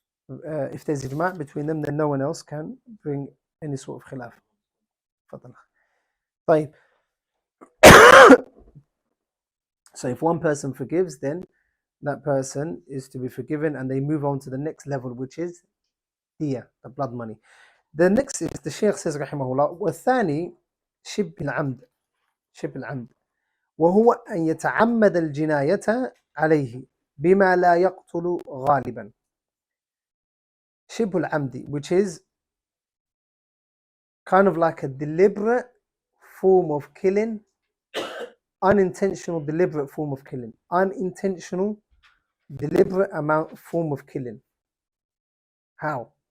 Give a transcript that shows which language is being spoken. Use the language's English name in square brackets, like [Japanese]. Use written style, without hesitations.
[English] If there's ijma' between them, then no one else can bring any sort of khilaf. [Arabic] طيب. [English] So if one person forgives, then that person is to be forgiven and they move on to the next level, which is diya, the blood money. The next is, the Shaykh says rahimahullah, [Arabic] والثاني شبه العمد وهو أن يتعمد الجناية عليه بما لا يقتل غالبا. شبه العمد, [English] which is kind of like a deliberate form of killing, unintentional deliberate form of killing, unintentional deliberate form of killing. How?